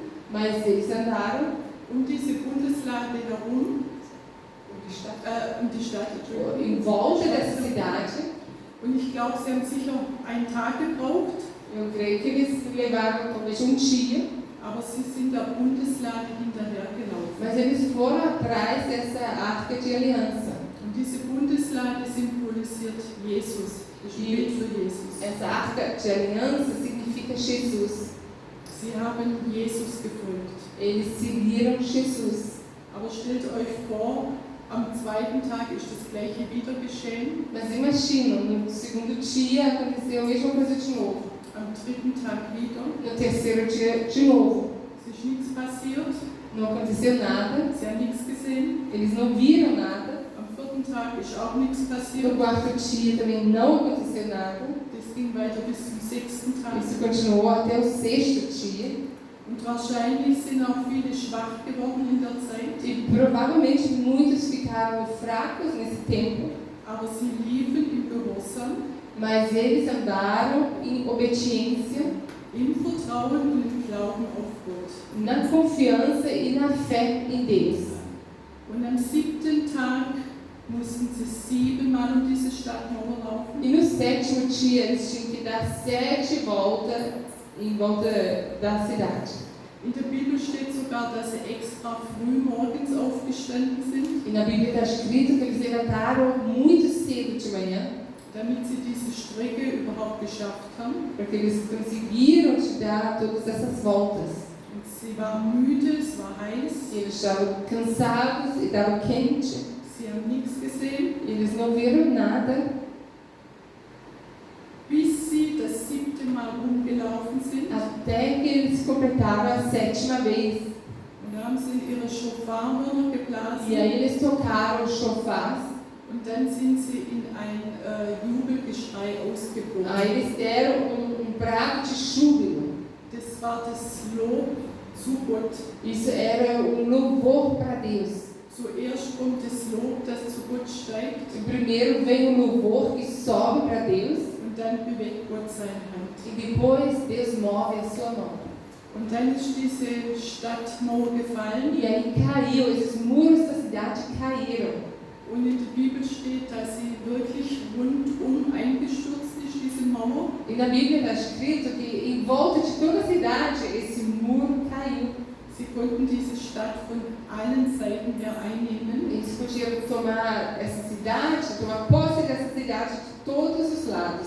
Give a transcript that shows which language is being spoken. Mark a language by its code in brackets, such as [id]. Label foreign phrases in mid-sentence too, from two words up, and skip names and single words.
[pt] Mas eles andaram [de] diese Bundeslade herum, die Stadt, [pt] em volta dessa cidade. [de] Und ich glaube, sie haben sicher einen Tag gebraucht, [pt] Eu creio que eles levaram talvez dia, [de] aber sie sind der Bundeslade hinterhergelaufen. [pt] mas eles foram atrás dessa arca de aliança. [de] Und diese Bundeslade symbolisiert Jesus, das steht für Jesus. [pt] Essa arca de aliança significa Jesus. [de] Sie haben Jesus gefolgt. [pt] Eles seguiram Jesus. [de] Aber stellt euch vor, am 2. Tag ist das Gleiche wieder geschehen. [pt] Mas imagina, no segundo dia aconteceu a mesma coisa de novo. [de] Am 3. Tag wieder. [pt] No terceiro dia, de novo. [de] Es ist nichts passiert. [pt] Não aconteceu nada. [de] Sie haben nichts gesehen. [pt] Eles não viram nada. [de] Am 4. Tag ist auch nichts [pt] No [de] passiert. [pt] quarto dia também não aconteceu nada. [de] Das ging weiter bis zum 6. Tag. [pt] Isso continuou até o 6º dia. [de] Und wahrscheinlich sind auch viele schwach geworden in der Zeit. [pt] E provavelmente muitos ficaram fracos nesse tempo. [de] Aber sie liefen im Gehorsam, [pt] Mas eles andaram em obediência, [de] im Vertrauen und im Glauben auf Gott. [pt] na confiança e na fé em Deus. [de] Und am 7. Tag mussten sie 7-mal diese Stadtmauer laufen. [pt] E no 7º dia eles tinham que dar 7 voltas em volta da cidade. [de] In der Bibel steht sogar, dass sie extra früh morgens aufgestanden sind, [pt] E na Bíblia está escrito que eles levantaram muito cedo de manhã, [de] damit sie diese Strecke überhaupt geschafft haben. [pt] porque eles conseguiram te dar todas essas voltas. [de] Und sie waren müde, es war heiß, [pt] E eles estavam cansados e estavam quentes. [de] sie haben nichts gesehen, [pt] E eles não viram nada, [de] bis sie das 7. Mal rumgelaufen sind. [pt] até que eles completaram a 7ª vez. [de] Und da haben sie ihre Schofarhörner geblasen. [pt] E aí eles tocaram os chofás. [de] Und dann sind sie in ein Jubelgeschrei ausgebrochen. [pt] Aí eles deram brado de júbilo. [de] Das war das Lob zu Gott. [pt] Isso era um louvor para Deus. [de] Zuerst kommt das Lob, das zu Gott steigt, [pt] Primeiro vem o louvor que sobe para Deus [de] und dann bewegt Gott seine Hand. [pt] e depois Deus move a sua mão. [de] Und dann ist diese Stadtmauer gefallen [pt] E aí caiu, esses muros da cidade caíram. [de] und in der Bibel steht, dass sie wirklich rundum eingestürzt ist, diese Mauer. [pt] E na Bíblia está escrito que em volta de toda a cidade esse muro caiu. [de] Sie konnten diese Stadt von allen Seiten her einnehmen. [pt] Eles podiam tomar essa cidade, tomar posse dessa cidade de todos os lados.